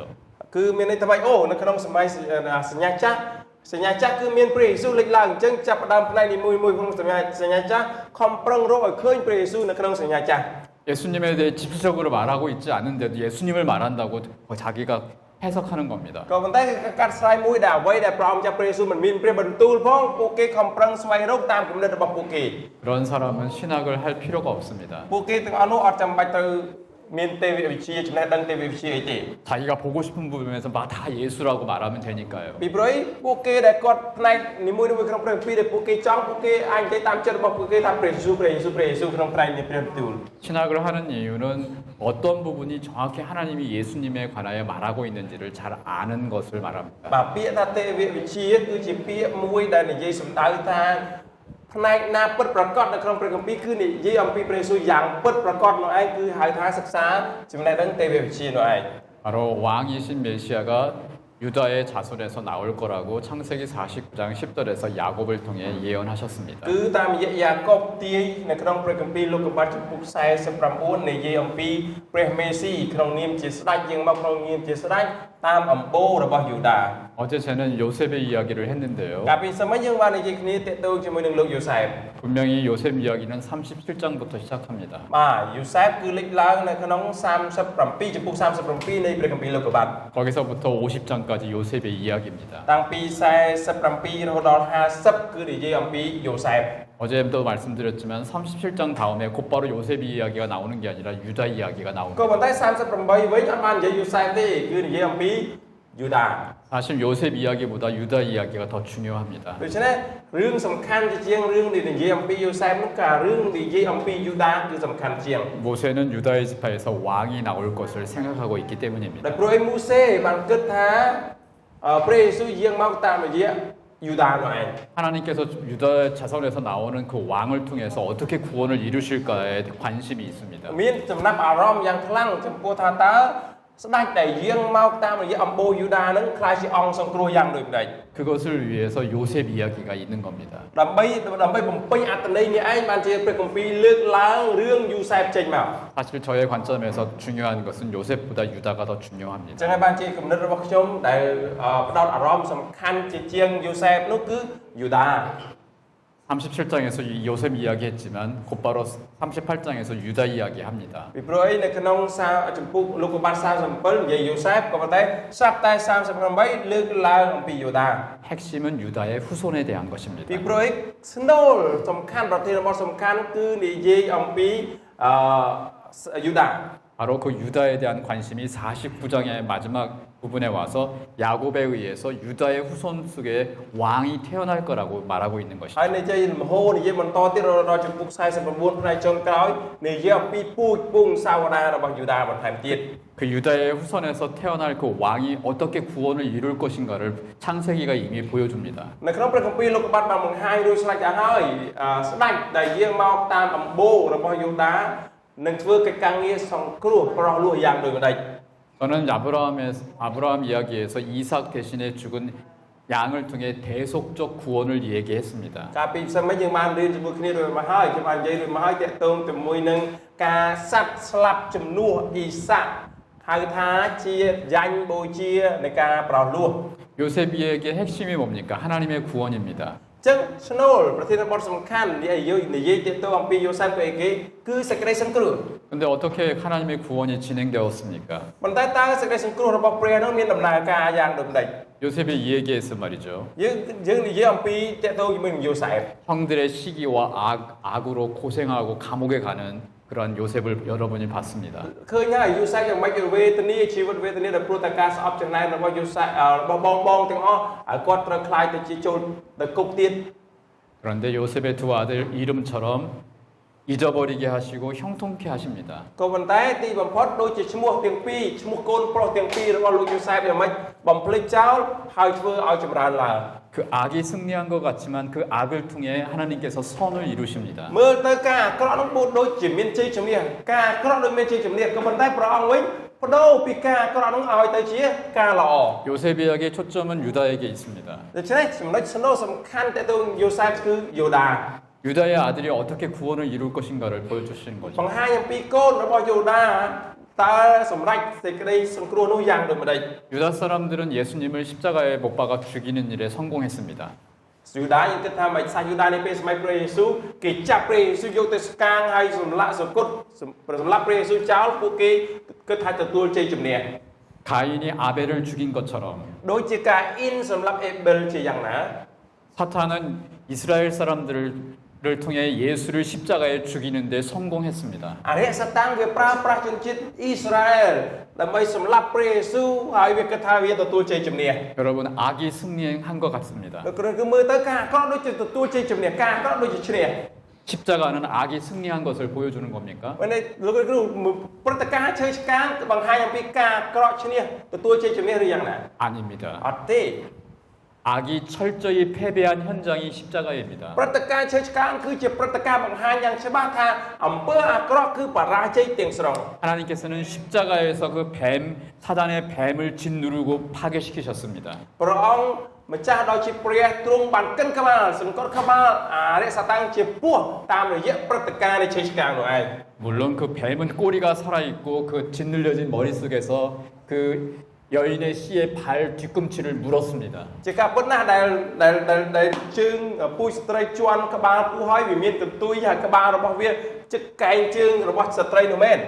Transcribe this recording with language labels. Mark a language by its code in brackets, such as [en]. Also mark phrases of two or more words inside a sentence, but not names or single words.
[km] គឺមានន័យថាម៉េចអូនៅក្នុងសម័យសញ្ញាចាស់គឺមានព្រះយេស៊ូវលេចឡើងអញ្ចឹងចាប់ផ្ដើមផ្នែកនីមួយៗក្នុងសញ្ញាចាស់ខំប្រឹងរកឲ្យឃើញព្រះយេស៊ូវនៅក្នុងសញ្ញាចាស់ [ko] 예수님에 대해 집시적으로 말하고 있지 않은데도 예수님을 말한다고 자기가 해석하는 겁니다. [km] ក៏ប៉ុន្តែគឺកាត់ស្រាយមួយដែលអ្វីដែលព្រះអង្គចាស់ព្រះយេស៊ូវមិនមានព្រះបន្ទូលផងពួកគេខំប្រឹងស្វែងរកតាមគំនិតរបស់ពួកគេ [ko] 그런 사람은 신학을 할 필요가 없습니다. [km] ពួកគេទាំងអស់នោះអត់ចាំបាច់ទៅមានទេវវិទ្យាចំណេះដឹងទេវវិទ្យាអីទេ [ko] 자기가 보고 싶은 부분에서 막 다 예수라고 말하면 되니까요. [km] ពីព្រោះពួកគេដែលគាត់ផ្នែកនីមួយៗក្នុងព្រះគម្ពីរដែលពួកគេចង់ពួកគេអាចនិយាយតាមចិត្តរបស់ពួកគេថាព្រះយេស៊ូវក្នុងផ្នែកនៃព្រះបន្ទូល [ko] 신학을 하는 이유는 어떤 부분이 정확히 하나님이 예수님에 관하여 말하고 있는지를 잘 아는 것을 말합니다. [km] បាទពាក្យថាទេវវិទ្យាគឺជាពាក្យមួយដែលនិយាយសំដៅថាផ្នែកណាពិតប្រាកដនៅក្នុងព្រះគម្ពីរគឺនិយាយអំពីព្រះយេស៊ូវយ៉ាងពិតប្រាកដនោះឯងគឺហៅថាសិក្សាចំណេះដឹងទេវវិទ្យានោះឯង [ko] 바로 왕이신 메시아가 유다의 자손에서 나올 거라고 창세기 49장 10절에서 야곱을 통해 예언하셨습니다. [km] គឺតាមរយៈយ៉ាកុបទាយនៅក្នុងព្រះគម្ពីរលោកុបាទចំពុក49និយាយអំពីព្រះមេស៊ីក្នុងនាមជាស្ដេចយាងមកក្នុងនាមជាស្ដេចតាមអំបូររបស់យូដា [ko] 어제 저는 요셉의 이야기를 했는데요. [km] កាលពីសម័យយើងបាននិយាយគ្នាទាក់ទងជាមួយនឹងលោកយូសែប [ko] 분명히 요셉 이야기는 37장부터 시작합니다. [km] បាទយូសែបគឺលេចឡើងនៅក្នុង37ចំពុក37នៃព្រះគម្ពីរលោកុបាទ [ko] 거기서부터 50장까지 요셉의 이야기입니다. [km] តាំងពី47រហូតដល់50គឺនិយាយអំពីយូសែប [ko] 어제도 말씀드렸지만 37장 다음에 곧바로 요셉 이야기가 나오는 게 아니라 유다 이야기가 [km] ក៏ [ko] 나옵니다. [km] ប៉ុន្តែ38វិញអត់បាននិយាយយូសែបទេគឺនិយាយអំពីយូដា [ko] 사실 요셉 이야기보다 유다 이야기가 더 중요합니다. [km] ដូច្នេះរឿងសំខាន់ជាងរឿងដែលនិយាយអំពីយូសែបនោះក៏រឿងនិយាយអំពីយូដាគឺសំខាន់ជាង [ko] 모세는 유다의 지파에서 왕이 나올 것을 생각하고 있기 [km] តែ [ko] 때문입니다. [km] ព្រោះឯមូសេបានគិតថាព្រះយេស៊ូវយាងមកតាមរយៈយូដានោះឯង [ko] 하나님께서 유다 자손에서 나오는 그 왕을 통해서 어떻게 구원을 이루실까에 관심이 있습니다. [km] មានចំណាប់អារម្មណ៍យ៉ាងខ្លាំងចំពោះថាតើស្ដេចដែលយាងមកតាមរយៈអំបូរយូដានឹងខ្លាចជាអង្គសង្គ្រោះយ៉ាងដូចម្ដេច [ko] 그것을 위해서 요셉 이야기가 있는 겁니다. [km] ដើម្បីបំពេញអត្ថន័យនេះឯងបានជាព្រះគម្ពីរលើកឡើងរឿងយូសែបចេញមក [ko] 사실 저의 관점에서 중요한 것은 요셉보다 유다가 더 [km] អញ្ [ko] 중요합니다. [km] ចឹងហើយបានជាគំនិតរបស់ខ្ញុំដែលផ្ដោតអារម្មណ៍សំខាន់ជាងយូសែបនោះគឺយូដា [ko] 37장에서 요셉 이야기했지만 곧바로 38장에서 유다 이야기합니다. [km] ពីព្រោះអីនៅក្នុងចំពុកលោកុបាទ47និយាយយូសែបក៏ប៉ុន្តែស្រាប់តែ38លើកឡើងអំពីយូដា [ko] 핵심은 유다의 후손에 대한 것입니다. [km] ពីព្រោះអីស្នូលសំខាន់ប្រធានបទសំខាន់គឺនិយាយអំពីយូដា [ko] 바로 그 유다에 대한 관심이 49장의 마지막 부분에 와서 야곱에 의해서 유다의 후손 속에 왕이 태어날 거라고 말하고 있는 [km] ហើ [ko] 것입니다. [km] យនិយាយមហោនិយាយបន្តទៀតដល់ចំពុក49ផ្នែកចុងក្រោយនិយាយអំពីពូជពងសាវតារបស់យូដាបន្ថែមទៀត [ko] 그 유다의 후손에서 태어날 그 왕이 어떻게 구원을 이룰 것인가를 창세기가 이미 보여줍니다. [km] នៅក្នុងព្រះគម្ពីរលោកុបាទបានបង្ហាញរួចស្រេចទៅហើយស្ដេចដែលយាងមកតាមអំបូររបស់យូដានឹងធ្វើកិច្ចការងារសង្គ្រោះប្រោះលោះយ៉ាងដូចម្ដេច [ko] 저는 아브라함 이야기에서 이삭 대신에 죽은 양을 통해 대속적 구원을 얘기했습니다. [km] កាលពីផ្សេងមិញយើងបានរៀនជាមួយគ្នារួចមកហើយខ្ញុំបាននិយាយរួចមកហើយតាក់ទងជាមួយនឹងការសັດស្លាប់ជំនួសអ៊ីសាក់ហៅថាជាយ៉ាញ់បូជានៃការប្រោះលោះ [ko] 요셉 이야기의 핵심이 뭡니까? 하나님의 구원입니다. [km] ចឹងស្នូលប្រធានបទសំខាន់និយាយតាក់ទងអំពីយូសែបគឺអីគេគឺសេចក្តីសង្គ្រោះ [ko] 근데 어떻게 하나님의 구원이 진행되었습니까? [km] ប៉ុន្តែតើសេចក្តីសង្គ្រោះរបស់ព្រះនោះមានដំណើរការយ៉ាងដូចម្ដេច [ko] 요셉이 이 얘기했어 말이죠. [km] យើងនិយាយអំពីតាក់ទងជាមួយនឹងយូសែប [ko] 형들의 시기와 악으로 고생하고 감옥에 가는 그런 요셉을 여러분이 봤습니다. [km] ឃើញហើយយូសែបយ៉ាងម៉េចវេទនាជីវិតវេទនាដែលព្រោះតែការស្អប់ចំណាយរបស់យូសែបរបស់បងទាំងអស់ហើយគាត់ត្រូវខ្លាយទៅជាចូលទៅគុកទៀត [ko] 그런데 요셉의 두 아들 이름처럼 잊어버리게 하시고 형통케 하십니다. [km] ក៏ប៉ុន្តែទីបំផុតដូចជាឈ្មោះទាំងពីរឈ្មោះកូនប្រុសទាំងពីររបស់លោកយូសែបយ៉ាងម៉េចបំភ្លេចចោលហើយធ្វើឲ្យចម្រើនឡើង [ko] 그 악이 승리한 것 같지만 그 악을 통해 하나님께서 선을 이루십니다. [km] មើលទៅការអាក្រក់នោះដូចជាមានជ័យជំនះការអាក្រក់ដូចមានជ័យជំនះក៏ប៉ុន្តែព្រះអង្គវិញបដូរពីការអាក្រក់នោះឲ្យទៅជាការល្អ [ko] 요셉 이야기의 초점은 유다에게 있습니다. [km] ដូច្នេះចំណុចស្នូលសំខាន់ទៅយូសែបគឺយូដា [ko] 유다의 아들이 어떻게 구원을 이룰 것인가를 보여주시는 [km] ប [ko] 거죠. [km] ង្ហាញអំពីកូនរបស់យូដាតើសម្រេចសេចក្តីសង្គ្រោះនោះយ៉ាងដូចម្តេច [ko] 유다 사람들은 예수님을 십자가에 못 박아 죽이는 일에 성공했습니다. [km] យូដាយើងគិតថាមិនសាសយូដានេះពេលសម័យព្រះយេស៊ូវគេចាប់ព្រះយេស៊ូវយកទៅស្កាងហើយសម្លាប់សគត់សម្លាប់ព្រះយេស៊ូវចោលពួកគេគិតថាទទួលជ័យជំនះ [ko] 가인이 아벨을 죽인 것처럼 [km] ដូចជាការអ៊ីនសម្រាប់អេប៊ិលជាយ៉ាងណា [ko] 사탄은 이스라엘 사람들을 통해 예수를 십자가에 죽이는 데 성공했습니다. [km] អរិយសតាំងវាប្រើប្រាស់ជនជាតិអ៊ីស្រាអែលដើម្បីសម្លាប់ព្រះយេស៊ូវហើយវាគិតថាវាទទួលជ័យជំនះ [ko] 여러분 악이 승리한 것 같습니다. [km] គឺមើលទៅការអាក្រក់ដូចជាទទួលជ័យជំនះការអាក្រក់ដូចជាឈ្នះ [ko] 십자가는 악이 승리한 것을 보여주는 겁니까? [km] วันนี้លោកគ្រូព្រឹត្តិការណ៍ឈើឆ្កាងបង្ហាញអំពីការអាក្រក់ឈ្នះទទួលជ័យជំនះឬយ៉ាងណា [ko] 아닙니다. [km] អត់ទេ [ko] 악이 철저히 패배한 현장이 십자가입니다. [km] ព្រឹត្តិការណ៍ឈើឆ្កាងគឺជាព្រឹត្តិការណ៍បង្ហាញយ៉ាងច្បាស់ថាអំពើអាក្រក់គឺបរាជ័យទាំងស្រុង [ko] 하나님께서는 십자가에서 그 사단의 뱀을 짓누르고 파괴시키셨습니다. [km] ព្រះអង្គម្ចាស់ដោយជាព្រះទ្រង់បានកិនក្បាលសង្កត់ក្បាលអរិយសតាំងជាពស់តាមរយៈព្រឹត្តិការណ៍នៃឈើឆ្កាងនោះឯង [ko] 물론 그 뱀은 꼬리가 살아있고 그 짓눌려진 머릿속에서 그 여인의 씨의 발 뒤꿈치를 물었습니다. [km] ជាការពិតណាស់ដែលជើងពូជស្ត្រីជន់ក្បាលពស់ហើយវាមានកន្ទុយហើយក្បាលរបស់វាជិតកែងជើងរបស់ស្ត្រីនោះមែន